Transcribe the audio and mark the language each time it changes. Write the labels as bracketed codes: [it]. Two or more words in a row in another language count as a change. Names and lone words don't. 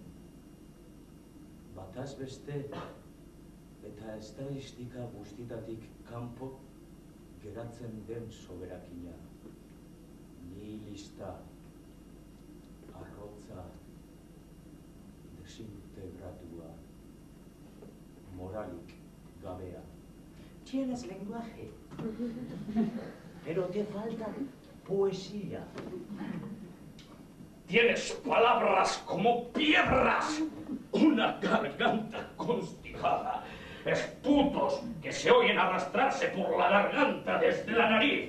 [eu] Bataz beste eta estadistika guztitatik kanpo geratzen den soberakina. Nihilista, arrotza, desintegratua, moralik gabea. [es] Tienes lenguaje, pero te falta poesía. Tienes palabras como piedras, una garganta constipada, esputos que se oyen arrastrarse por la garganta desde la nariz.